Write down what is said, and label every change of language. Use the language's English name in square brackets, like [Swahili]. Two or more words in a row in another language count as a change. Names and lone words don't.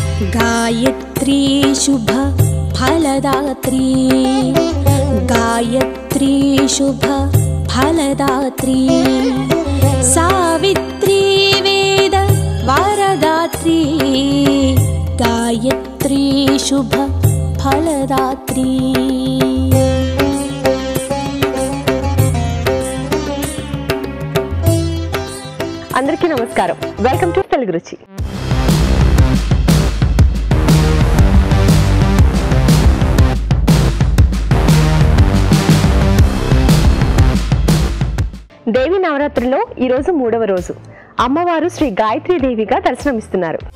[Sanskrit] गायत्री शुभ फलदात्री गायत्री शुभ फलदात्री सावित्री वेद वरदात्री गायत्री शुभ फलदात्री। [Telugu] అందరికీ నమస్కారం, [English] welcome to [Telugu] తెలుగు రుచి. దేవి నవరాత్రిలో ఈరోజు 3వ రోజు అమ్మవారు శ్రీ గాయత్రీ దేవిగా దర్శనమిస్తున్నారు.